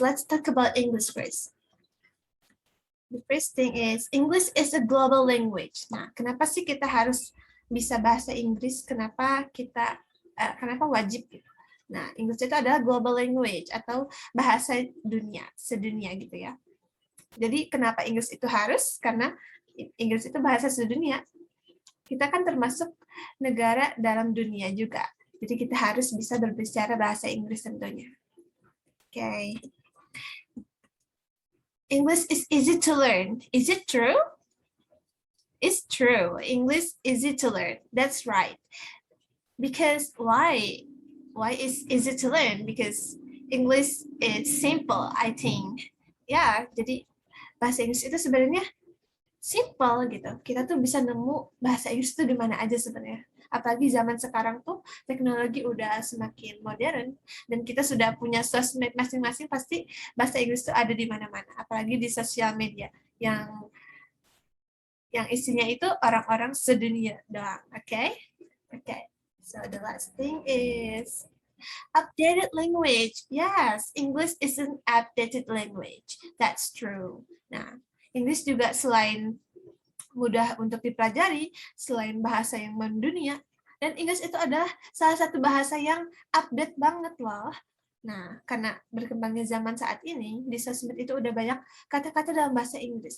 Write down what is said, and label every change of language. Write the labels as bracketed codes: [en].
[en] Let's talk about English first. The first thing is English is a global language. [id] Nah, kenapa sih kita harus bisa bahasa Inggris? Kenapa wajib gitu? Nah, English itu adalah global language atau bahasa dunia, sedunia gitu ya. Jadi kenapa Inggris itu harus? Karena Inggris itu bahasa sedunia. Kita kan termasuk negara dalam dunia juga. Jadi kita harus bisa berbicara bahasa Inggris tentunya. Okay. [en] English is easy to learn. Is it true? It's true. English is easy to learn. That's right. Because why? Why is easy to learn? Because English is simple, I think. [id] Ya, jadi bahasa Inggris itu sebenarnya simple gitu. Kita tuh bisa nemu bahasa Inggris itu di mana aja sebenarnya. Apalagi zaman sekarang tuh teknologi udah semakin modern dan kita sudah punya sosmed masing-masing, pasti bahasa Inggris itu ada di mana-mana. Apalagi di sosial media yang isinya itu orang-orang sedunia doang. [en] Okay? Okay. So the last thing is updated language. Yes, English is an updated language. That's true. [id] Nah, Inggris juga selain mudah untuk dipelajari, selain bahasa yang mendunia, dan Inggris itu adalah salah satu bahasa yang update banget loh. Nah, karena berkembangnya zaman saat ini, di sosmed itu udah banyak kata-kata dalam bahasa Inggris.